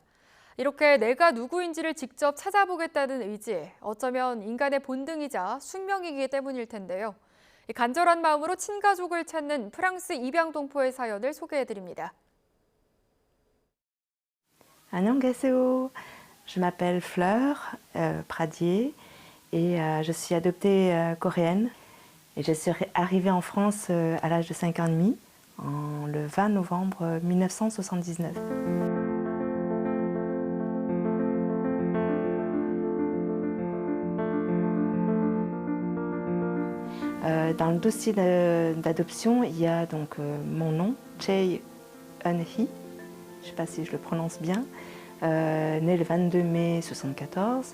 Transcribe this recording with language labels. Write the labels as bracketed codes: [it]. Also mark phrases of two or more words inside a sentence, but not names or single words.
[ko] 이렇게 내가 누구인지를 직접 찾아보겠다는 의지, 어쩌면 인간의 본능이자 숙명이기 때문일 텐데요. 간절한 마음으로 친가족을 찾는 프랑스 입양 동포의 사연을 소개해드립니다. 안녕하세요. [fr] Je m'appelle Fleur Pradier et je suis adoptée coréenne. Et je suis arrivée en France à l'âge de 5 ans et demi, le 20 novembre 1979. Dans le dossier d'adoption, il y a donc mon nom, Chae Eun-hee, je ne sais pas si je le prononce bien, né le 22 mai 1974.